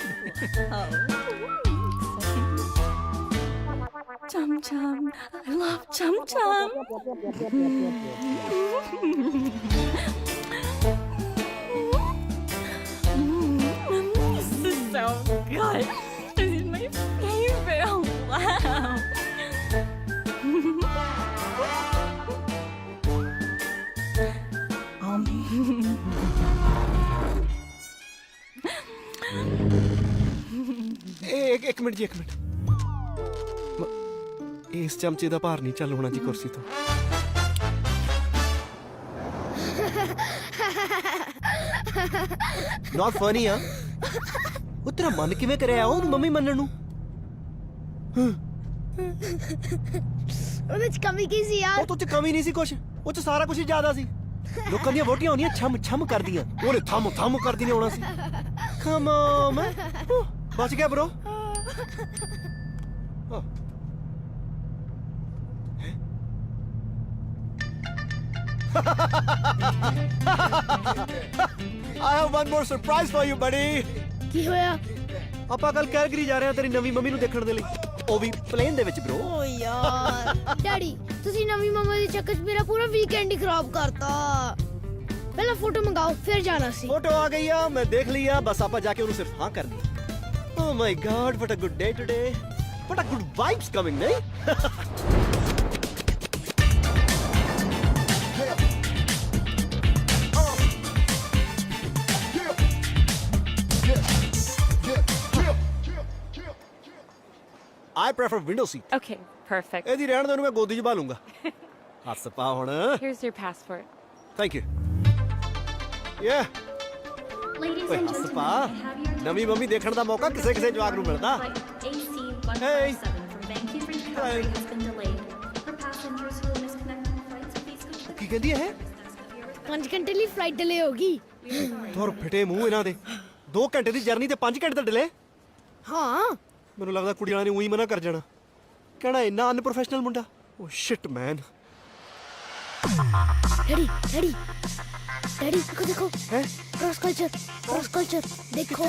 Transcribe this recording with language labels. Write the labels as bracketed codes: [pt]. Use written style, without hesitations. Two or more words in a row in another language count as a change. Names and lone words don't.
[en] Chum chum. I love chum chum. This is so good. This is my favorite. Wow. [pa] ਇੱਕ ਮਿੰਟ ਜੀ, ਇੱਕ ਮਿੰਟ। ਇਸ ਚਮਚੇ ਦਾ ਭਾਰ ਨਹੀਂ ਚੱਲ ਹੋਣਾ ਜੀ ਕੁਰਸੀ ਤੋਂ। [en] Not funny ਆ। [pa] ਉਹ ਤੇਰਾ ਮਨ ਕਿਵੇਂ ਕਰਿਆ ਉਹਨੂੰ ਮੰਮੀ ਮੰਨਣ ਨੂੰ? ਉਹਦੇ ਚ ਕਮੀ ਕੀ ਸੀ ਯਾਰ? ਉਹ ਤੋਂ ਚ ਕਮੀ ਨਹੀਂ ਸੀ ਕੁਛ, ਉਹ ਚ ਸਾਰਾ ਕੁਝ ਹੀ ਜ਼ਿਆਦਾ ਸੀ। ਲੋਕਾਂ ਦੀਆਂ ਵੋਟੀਆਂ ਹੁੰਦੀਆਂ ਛਮ ਛਮ ਕਰਦੀਆਂ, ਉਹਨੇ ਥਮ ਥਮ ਕਰਦੀ ਨੇ ਆਉਣਾ ਸੀ। [en] Come on man. [pa] ਬਚ ਗਿਆ bro. [en] I have one more surprise for you buddy. [pa] ਕੀ ਹੋਇਆ? ਆਪਾਂ ਕੱਲ ਕੈਲਗਰੀ ਜਾ ਰਹੇ ਹਾਂ ਤੇਰੀ ਨਵੀਂ ਮੰਮੀ ਨੂੰ ਦੇਖਣ ਦੇ ਲਈ, ਉਹ ਵੀ ਪਲੇਨ ਦੇ ਵਿੱਚ bro. ਓ ਯਾਰ ਡੈਡੀ, ਤੁਸੀਂ ਨਵੀਂ ਮੰਮਾ ਦੇ ਚੱਕਰ 'ਚ ਮੇਰਾ ਪੂਰਾ ਵੀਕਐਂਡ ਹੀ ਖਰਾਬ ਕਰਤਾ। ਪਹਿਲਾਂ ਫੋਟੋ ਮੰਗਾਓ ਫਿਰ ਜਾਣਾ ਸੀ। ਫੋਟੋ ਆ ਗਈ ਆ, ਮੈਂ ਦੇਖ ਲਈ ਆ, ਬਸ ਆਪਾਂ ਜਾ ਕੇ ਉਹਨੂੰ ਸਿਰਫ ਹਾਂ ਕਰਨੀ। [en] ਓ Oh my God, what a good day today. What a good vibes coming, nahi? I prefer window seat. Okay, perfect. [pa] ਇਹਦੀ ਰਹਿਣ ਦੇ ਨੂੰ ਮੈਂ ਗੋਦੀ 'ਚ ਬਾ ਲੂੰਗਾ ਹੱਸ ਪਾ ਹੁਣ [en] Here's your passport. thank you ya Ladies [pa] ਓਏ [en] and [pa] ਹੱਸ [en] gentlemen, [pa] ਪਾ [en] I have your [pa] ਨਵੀਂ ਮੰਮੀ ਦੇਖਣ ਦਾ ਮੌਕਾ ਕਿਸੇ ਕਿਸੇ ਜਵਾਕ ਨੂੰ ਮਿਲਦਾ [en] flight AC Hey. 157 from Vancouver to Calgary has been delayed. For passengers who will miss connecting flights, please go to the [pa] ਕੀ ਕਹਿੰਦੀ ਹੈ 5 ਘੰਟੇ ਲਈ ਫਲਾਈਟ ਡਿਲੇ ਹੋਗੀ ਤੁਰ ਫਿਟੇ ਮੂੰਹ ਇਹਨਾਂ ਦੇ 2 ਘੰਟੇ ਦੀ ਜਰਨੀ ਤੇ 5 ਘੰਟੇ ਦਾ ਡਿਲੇ ਹਾਂ ਮੈਨੂੰ ਲੱਗਦਾ ਕੁੜੀ ਵਾਲਿਆਂ ਨੇ ਉਹੀ ਮਨਾ ਕਰ ਜਾਣਾ ਕਹਿਣਾ ਇੰਨਾ ਅਨਪ੍ਰੋਫੈਸ਼ਨਲ ਮੁੰਡਾ [en] oh shit man [pa] ਡੈਡੀ ਡੈਡੀ ਡੈਡੀ ਦੇਖੋ ਦੇਖੋ ਹੈ [en] cross culture देखो